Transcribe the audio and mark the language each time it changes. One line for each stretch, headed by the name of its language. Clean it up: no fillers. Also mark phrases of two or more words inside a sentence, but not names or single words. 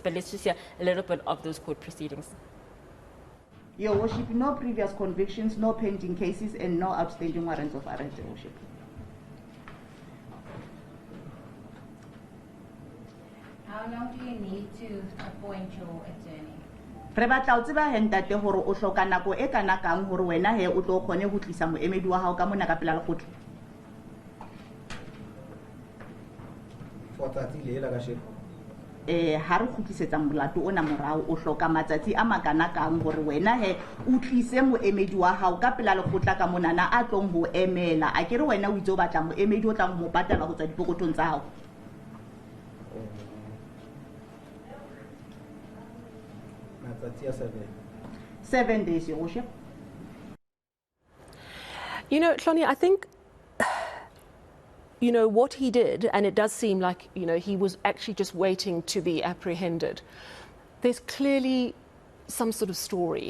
English: But let's just hear a little bit of those court proceedings. Your Worship, no previous convictions, no pending cases, and no outstanding warrants of arrest, Your Worship. How long do you need to appoint your attorney?
Southern Sotho: Re batla o tseba he ntate hore o hloka nako e kana kang hore wena he o tlo kgone ho tlisa moemedi wa hao ka mona ka pela lekgotla. Ha re kgutlisetsa molato ona morao o hloka matsatsi a makana kang hore wena he o tlise moemedi wa hao ka pela lekgotla ka mona na a tlong ho emela a kere wena o itse o batla moemedi o tlang mo patala go tswa dipokotong tsa hao. Matsatsi
English: 7 days, Your Worship. You know, Hloni, I think what he did, and it does seem like, he was actually just waiting to be apprehended. There's clearly some sort of story.